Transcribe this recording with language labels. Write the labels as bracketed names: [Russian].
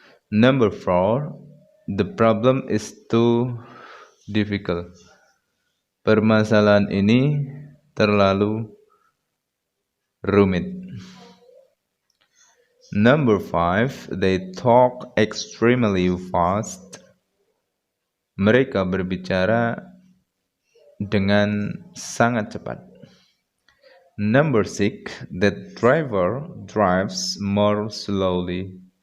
[English] Number 4, the problem is too difficult. [Indonesian] Permasalahan ini terlalu rumit. [English] Number 5, they talk extremely fast. [Indonesian] Mereka berbicara dengan sangat cepat. [English] Number 6, the driver drives more slowly.